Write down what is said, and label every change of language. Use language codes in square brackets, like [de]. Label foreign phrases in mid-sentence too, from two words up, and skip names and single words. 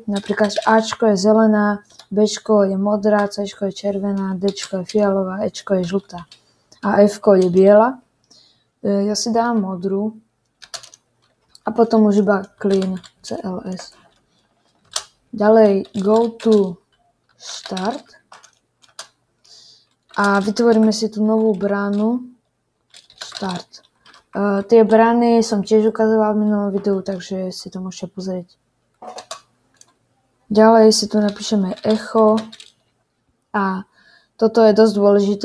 [sk] Napríklad Ačko je zelená, Bčko je modrá, Cčko je červená, Dčko je fialová, Ečko je žltá a Fko je biela. Ja si dám modrú a potom už iba [en] clean CLS. [sk] Ďalej [en] go to start [sk] a vytvoríme si tú novú bránu start. Tie brány som tiež ukazoval v minulom videu, takže si to môžete pozrieť. Ďalej si tu napíšeme echo a toto je dosť dôležité.